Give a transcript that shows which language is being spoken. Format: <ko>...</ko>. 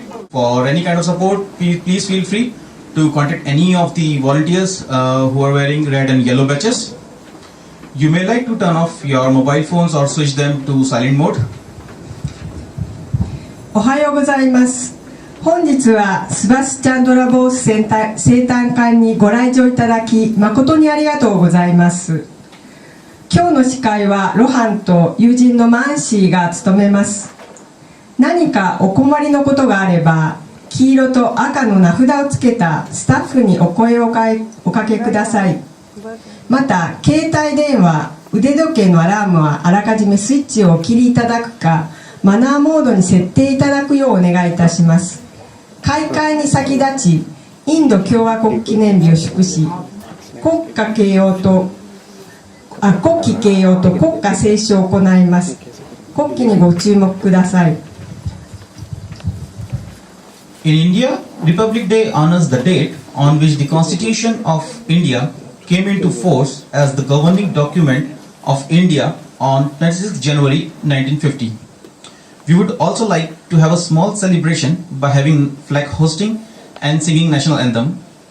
<en>For any kind of support, please feel free to contact any of the volunteers who are wearing red and yellow badges. You may like to turn off your mobile phones or switch them to silent mode.</en> <ja>おはようございます。本日はスバスチャンドラボース生誕会にご来場いただき誠にありがとうございます。今日の司会はロハンと友人のマンシーが務めます。何かお困りのことがあれば黄色と赤の名札をつけたスタッフにお声をおかけください。また携帯電話、腕時計のアラームはあらかじめスイッチをお切りいただくかマナーモードに設定いただくようお願いいたします。開会に先立ちインド共和国記念日を祝し国旗掲揚と国歌斉唱を行います。国旗にご注目ください。</ja> <en>In India, Republic Day honors the date on which the Constitution of India came into force as the governing document of India on 26 January 1950. We would also like to have a small celebration by having flag hosting and singing national anthem.</en>